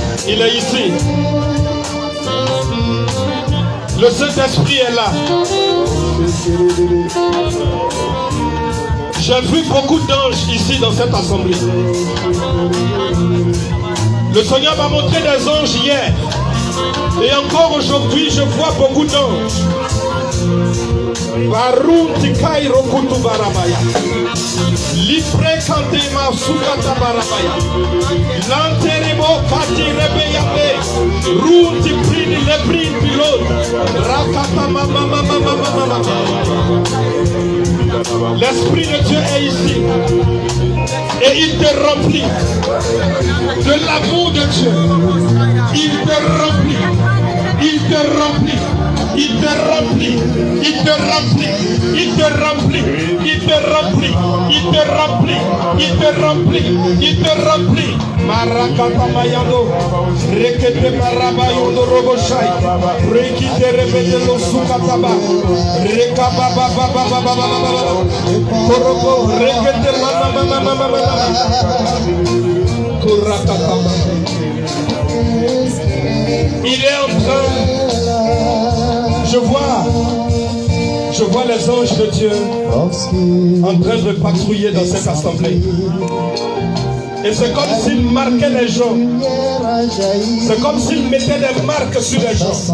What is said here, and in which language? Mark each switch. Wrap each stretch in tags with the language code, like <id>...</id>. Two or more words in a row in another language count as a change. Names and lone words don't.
<fr>Il est ici. Le Saint-Esprit est là. J'ai vu beaucoup d'anges ici dans cette assemblée. Le Seigneur m'a montré des anges hier. Et encore aujourd'hui, je vois beaucoup d'anges. Barunti Kairo Kutu Barabaya. Lipre Kantema Sukata Barabaya. Lanteremo Kati Rebeyabe. Runti Prini Leprin Pilot. Rakata Mama Mama Mama Mama. L'Esprit de Dieu est ici. Et il te remplit de l'amour de Dieu. Il te remplit. Il te remplit. Il te remplit, il te remplit, il te remplit, il te remplit, il te remplit, il te remplit, il te remplit. Marakata Mayando, Rekete Marabayondo Roboshai, Rekite Rebede no Sukataba, Rekaba Baba Baba Baba Koroko, Rekete Mama Mama Mama Mama Kurakata. Il est en train. Je vois les anges de Dieu en train de patrouiller dans cette assemblée. Et c'est comme s'ils marquaient les gens. C'est comme s'ils mettaient des marques sur les gens.</fr>